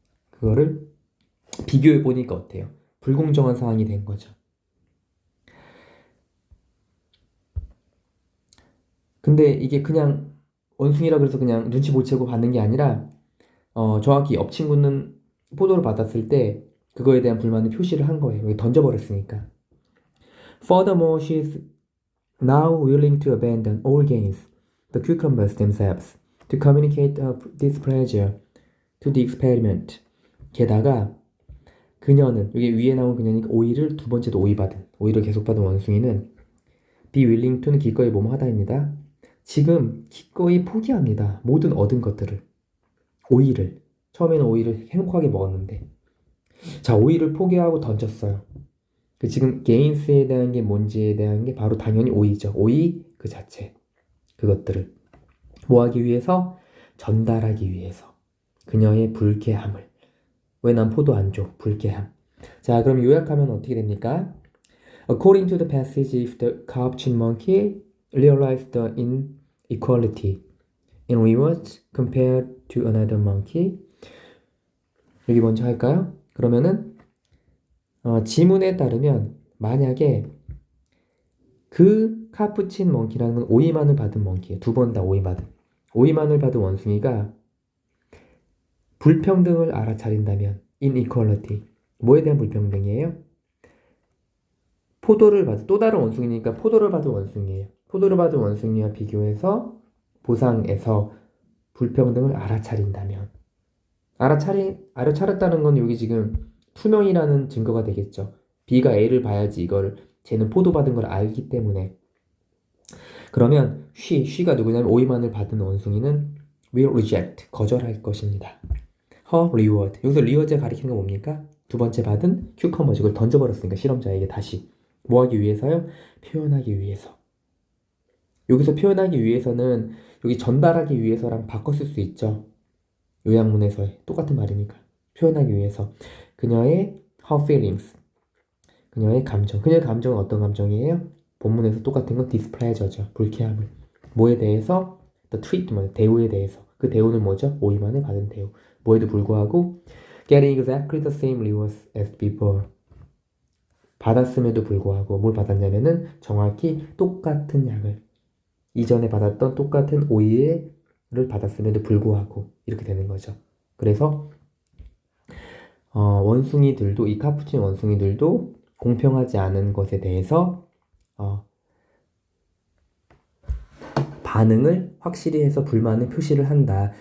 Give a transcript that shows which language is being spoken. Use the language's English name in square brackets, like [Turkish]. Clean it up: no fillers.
[Korean] 그거를 비교해 보니까 어때요? 불공정한 상황이 된 거죠. 근데 이게 그냥 원숭이라 그래서 그냥 눈치 못 채고 받는 게 아니라 정확히 옆 친구는 포도를 받았을 때 그거에 대한 불만을 표시를 한 거예요. 여기 던져버렸으니까. [English] Furthermore, she's now willing to abandon all gains, the cucumbers themselves, to communicate her displeasure to the experiment. [Korean] 게다가 그녀는 여기 위에 나온 그녀니까 오이를 두 번째도 오이를 계속 받은 원숭이는 [English] be willing to [Korean] 는 기꺼이 뭐뭐 하다입니다. 지금 기꺼이 포기합니다. 모든 얻은 것들을. 처음에는 오이를 행복하게 먹었는데 자, 오이를 포기하고 던졌어요. 지금 gains에 대한 게 뭔지에 대한 게 바로 당연히 오이죠. 오이 그 자체. 그것들을 뭐 하기 위해서? 전달하기 위해서. 그녀의 불쾌함을. 왜 난 포도 안 줘? 불쾌함. 자, 그럼 요약하면 어떻게 됩니까? [English] According to the passage, if the capuchin monkey realized the inequality in rewards compared to another monkey, [Korean] 여기 먼저 할까요? 그러면은 지문에 따르면 만약에 그 카푸친 멍키라는 건 오이만을 받은 멍키예요. 두 번 다 오이만을 받은 원숭이가 불평등을 알아차린다면 inequality 뭐에 대한 불평등이에요? 또 다른 원숭이니까 포도를 받은 원숭이에요. 포도를 받은 원숭이와 비교해서 보상에서 불평등을 알아차린다면 알아차렸다는 건 여기 지금 투명이라는 증거가 되겠죠. B가 A를 봐야지 이걸 쟤는 포도받은 걸 알기 때문에. 그러면 she가 누구냐면 오이만을 받은 원숭이는 [English] will reject, [Korean] 거절할 것입니다. [English] her reward. [Korean] 여기서 reward가 가리키는 건 뭡니까? 두 번째 받은 cucumber, 이걸 던져버렸으니까 실험자에게 다시. 뭐 하기 위해서요? 표현하기 위해서. 여기서 표현하기 위해서는 여기 전달하기 위해서랑 바꿔 쓸 수 있죠. 요약문에서의 똑같은 말이니까. 표현하기 위해서. 그녀의 [English] her feelings. [Korean] 그녀의 감정. 그녀의 감정은 어떤 감정이에요? 본문에서 똑같은 건 displeasure죠. 불쾌함을. 뭐에 대해서? [English] The treatment. [Korean] 대우에 대해서. 그 대우는 뭐죠? 오이만을 받은 대우. 뭐에도 불구하고 [English] getting exactly the same rewards as before. [Korean] 받았음에도 불구하고 뭘 받았냐면은 정확히 똑같은 약을 이전에 받았던 똑같은 오이를 받았음에도 불구하고 이렇게 되는 거죠. 그래서 원숭이들도 이 카푸친 원숭이들도 공평하지 않은 것에 대해서 반응을 확실히 해서 불만을 표시를 한다.